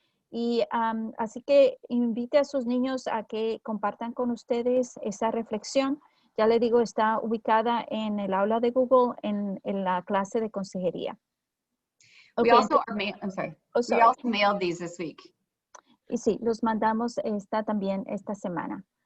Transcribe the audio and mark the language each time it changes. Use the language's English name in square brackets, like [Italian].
[Spanish] Y así que invite a sus niños a que compartan con ustedes esa reflexión. Ya les digo, está ubicada en el aula de Google en la clase de consejería. [English] We also we also mailed these this week. [Spanish] Y sí, los mandamos también esta semana.